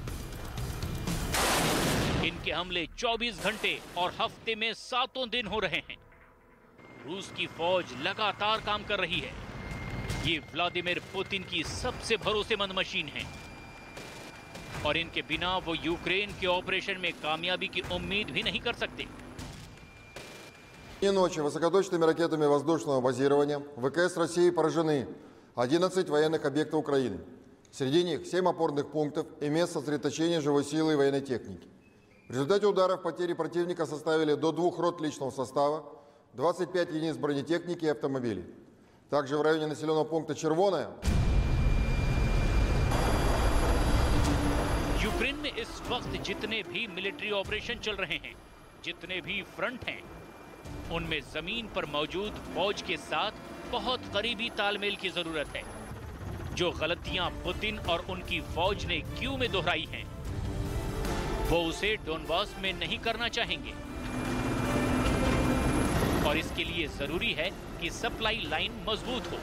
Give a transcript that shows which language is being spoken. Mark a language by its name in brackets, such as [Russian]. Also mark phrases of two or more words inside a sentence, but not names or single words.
[Hindi] इनके हमले 24 घंटे और हफ्ते में 7 दिन हो रहे हैं। रूस की फौज लगातार काम कर रही है। ये व्लादिमीर पुतिन की सबसे भरोसेमंद मशीन है और इनके बिना वो यूक्रेन के ऑपरेशन में कामयाबी की उम्मीद भी नहीं कर सकते। [Russian] Ночи высокоточными ракетами воздушного базирования ВКС России поражены 11 военных объектов Украины. Среди них 7 опорных пунктов и мест сосредоточения живой силы и военной техники. В результате ударов потери противника составили до 2 рот личного состава, 25 единиц бронетехники и автомобилей. Также в районе населенного пункта Червоная. [Hindi] यूक्रेन में इस वक्त जितने भी [English] military operation [Hindi] चल रहे हैं, जितने भी फ्रंट हैं, उनमें जमीन पर मौजूद फौज के साथ बहुत करीबी तालमेल की जरूरत है। जो गलतियां पुतिन और उनकी फौज ने कीव में दोहराई हैं, वो उसे डोनबास में नहीं करना चाहेंगे और इसके लिए जरूरी है कि [English] supply line [Hindi] मजबूत हो।